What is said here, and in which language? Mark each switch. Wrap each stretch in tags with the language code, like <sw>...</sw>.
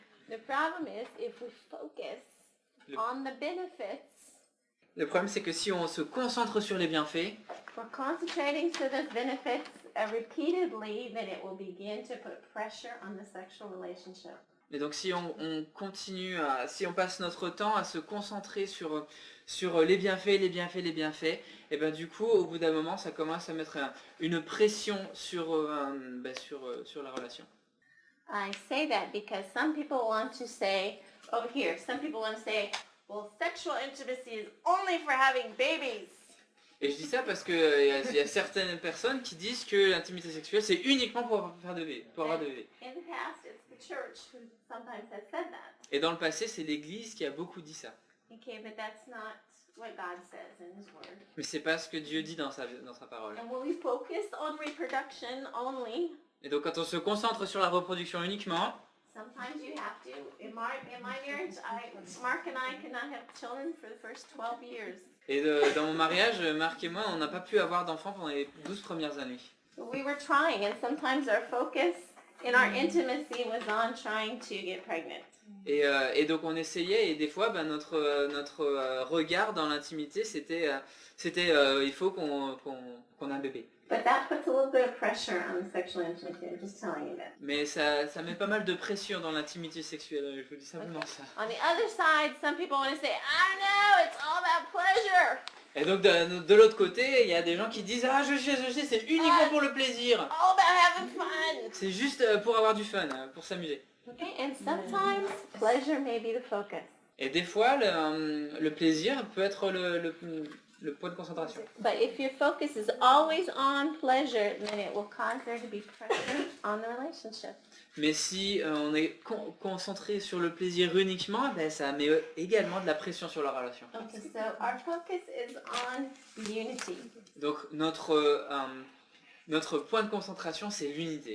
<en>The problem is if we focus on the benefits,</en> <fr>le problème, c'est que si on se concentre sur les bienfaits,</fr> <en>we're concentrating to those benefits repeatedly, then it will begin to put pressure on the sexual relationship.</en> <fr>et donc si on continue si on passe notre temps à se concentrer sur les bienfaits, et ben du coup, au bout d'un moment, ça commence à mettre une pression sur la relation.</fr> <en>I say that because some people want to say, well, sexual intimacy is only for having babies.</en> <fr>Et je dis ça parce que il y a certaines personnes qui disent que l'intimité sexuelle, c'est uniquement pour avoir des bébés.</fr> <en>In the past, it's the church who sometimes has said that.</en> <fr>Et dans le passé, c'est l'Église qui a beaucoup dit ça.</fr> <en>Okay, but that's not what God says in His Word.</en> <fr>Mais c'est pas ce que Dieu dit dans sa parole.</fr> <en>And when we focus on reproduction only,</en> <fr>Et donc quand on se concentre sur la reproduction uniquement,</fr> <en>sometimes you have to. In my marriage, Mark and I could not have children for the first 12 years.</en> <fr>et dans mon mariage, Marc et moi, on n'a pas pu avoir d'enfants pendant les 12 premières années.</fr> <en>We were trying, and sometimes our focus in our intimacy was on trying to get pregnant.</en> <fr>Et donc on essayait, et des fois, ben, notre regard dans l'intimité, c'était il faut qu'on ait un bébé.</fr> <en>But that puts a little bit of pressure on the sexual intimacy. I'm just telling you that.</en> <fr>Mais ça met pas mal de pression dans l'intimité sexuelle, je vous dis simplement ça.</fr> <en>On the other side, some people want to say, I know, it's all about pleasure.</en> <fr>Et donc de l'autre côté, il y a des gens qui disent ah je sais, c'est uniquement pour le plaisir.</fr> <en>All about having fun.</en> <fr>C'est juste pour avoir du fun, pour s'amuser.</fr> <en>Okay, and sometimes pleasure may be the focus.</en> <fr>Et des fois, le plaisir peut être le point de concentration.</fr> <en>But if your focus is always on pleasure, then it will cause there to be pressure on the relationship.</en> <fr>Mais si on est concentré sur le plaisir uniquement, ben, ça met également de la pression sur la relation.</fr> <en>Okay, so our focus is on unity.</en> <fr>Donc notre point de concentration, c'est l'unité.</fr>